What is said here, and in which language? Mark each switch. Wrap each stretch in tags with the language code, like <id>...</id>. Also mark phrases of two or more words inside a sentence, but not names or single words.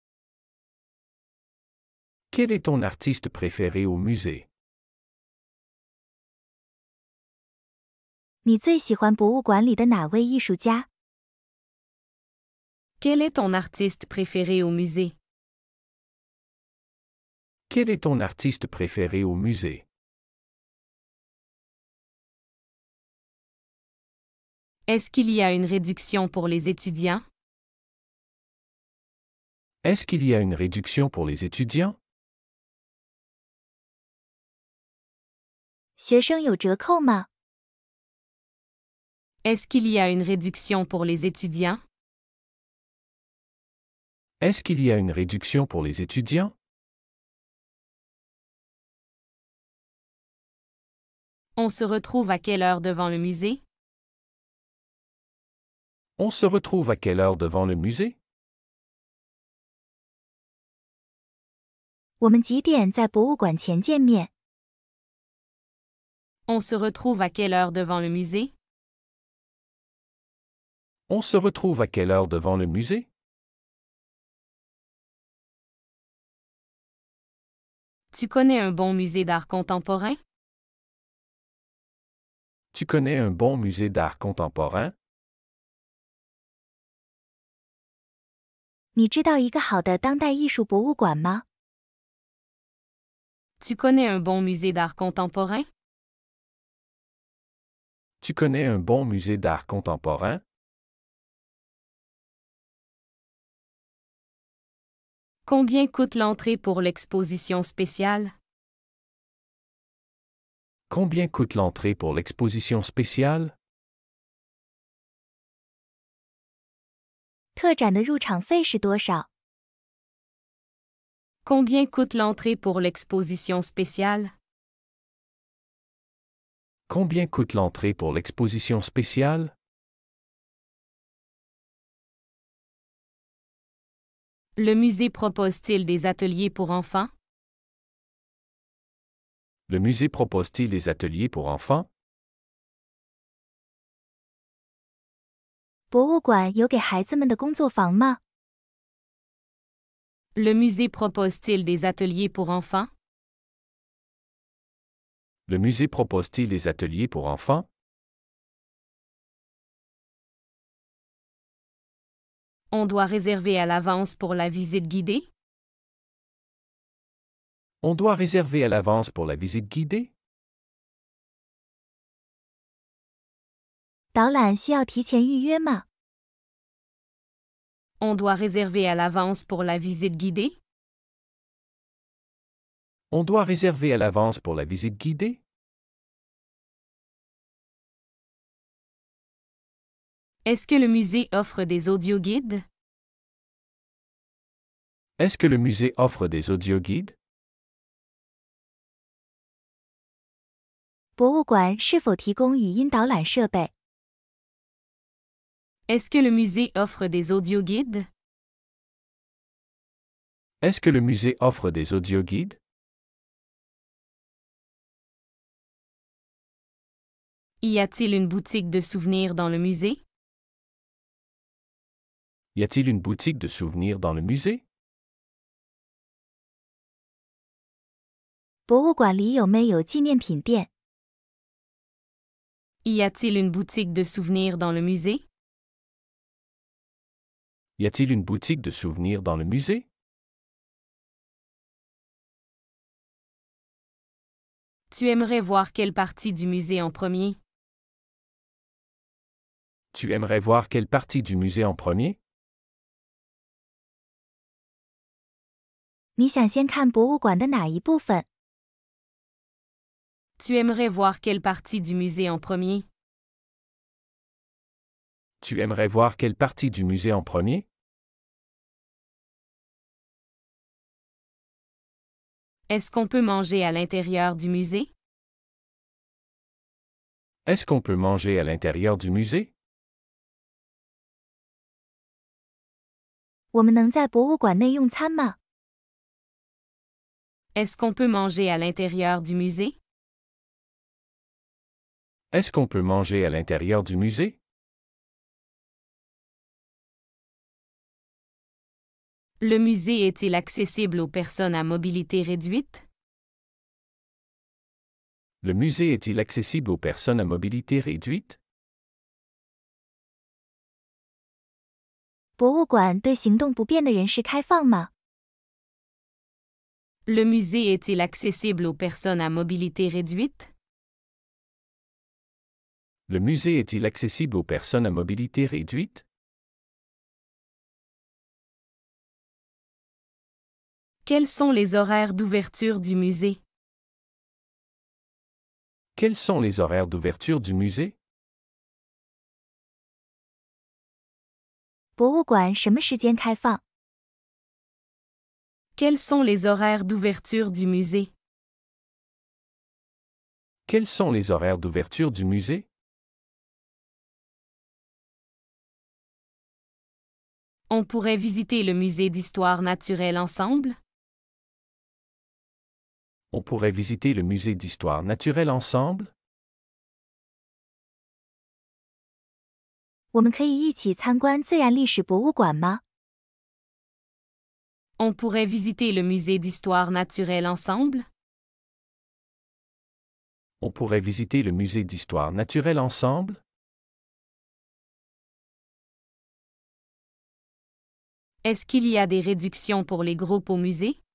<fr>Quel est ton artiste préféré au musée?</fr> <zh>你最喜欢博物馆里的哪位艺术家？</zh> <fr>Quel est ton artiste préféré au musée? Quel est ton artiste préféré au musée? Est-ce qu'il y a une réduction pour les étudiants? Est-ce qu'il y a une réduction pour les étudiants?</fr> <zh>学生有折扣吗？</zh> <fr>Est-ce qu'il y a une réduction pour les étudiants? Est-ce qu'il y a une réduction pour les étudiants? On se retrouve à quelle heure devant le musée? On se retrouve à quelle heure devant le musée?</fr> <zh>我们几点在博物馆前见面？</zh> <fr>On se retrouve à quelle heure devant le musée? On se retrouve à quelle heure devant le musée? Tu connais un bon musée d'art contemporain? Tu connais un bon musée d'art contemporain?</fr> <zh>你知道一个好的当代艺术博物馆吗？</zh> <fr>Tu connais un bon musée d'art contemporain? Tu connais un bon musée d'art contemporain? Combien coûte l'entrée pour l'exposition spéciale? Combien coûte l'entrée pour l'exposition spéciale?</fr> <zh>特展的入场费是多少？</zh> <fr>Combien coûte l'entrée pour l'exposition spéciale? Combien coûte l'entrée pour l'exposition spéciale? Le musée propose-t-il des ateliers pour enfants? Le musée propose-t-il des ateliers pour enfants?</fr> <zh>博物馆有给孩子们的工作坊吗？</zh> <fr>Le musée propose-t-il des ateliers pour enfants? Le musée propose-t-il des ateliers pour enfants? On doit réserver à l'avance pour la visite guidée? On doit réserver à l'avance pour la visite guidée?</fr> <zh>导览需要提前预约吗？</zh> <fr>On doit réserver à l'avance pour la visite guidée? On doit réserver à l'avance pour la visite guidée? Est-ce que le musée offre des audioguides? Est-ce que le musée offre des audioguides?</fr> <zh>博物馆是否提供语音导览设备？</zh> <fr>Est-ce que le musée offre des audioguides? Est-ce que le musée offre des audioguides? Y a-t-il une boutique de souvenirs dans le musée? Y a-t-il une boutique de souvenirs dans le musée?</fr> <zh>博物馆里有没有纪念品店？</zh> <fr>Y a-t-il une boutique de souvenirs dans le musée? Y a-t-il une boutique de souvenirs dans le musée? Tu aimerais voir quelle partie du musée en premier? Tu aimerais voir quelle partie du musée en premier?</fr> <zh>你想先看博物馆的哪一部分？</zh> <fr>Tu aimerais voir quelle partie du musée en premier? Tu aimerais voir quelle partie du musée en premier? Est-ce qu'on peut manger à l'intérieur du musée? Est-ce qu'on peut manger à l'intérieur du musée?</fr> <zh>我们能在博物馆内用餐吗？</zh> <fr>Est-ce qu'on peut manger à l'intérieur du musée? Est-ce qu'on peut manger à l'intérieur du musée? Le musée est-il accessible aux personnes à mobilité réduite? Le musée est-il accessible aux personnes à mobilité réduite?</fr> <zh>博物馆对行动不便的人士开放吗？</zh> <fr>Le musée est-il accessible aux personnes à mobilité réduite? Le musée est-il accessible aux personnes à mobilité réduite? Quels sont les horaires d'ouverture du musée? Quels sont les horaires d'ouverture du musée?</fr> <zh>博物馆什么时间开放？</zh> <fr>Quels sont les horaires d'ouverture du musée? Quels sont les horaires d'ouverture du musée? On pourrait visiter le musée d'histoire naturelle ensemble? On pourrait visiter le musée d'histoire naturelle ensemble?</fr> <zh>我们可以一起参观自然历史博物馆吗？</zh> <fr>On pourrait visiter le musée d'histoire naturelle ensemble? On pourrait visiter le musée d'histoire naturelle ensemble? Est-ce qu'il y a des réductions pour les groupes au musée?</fr>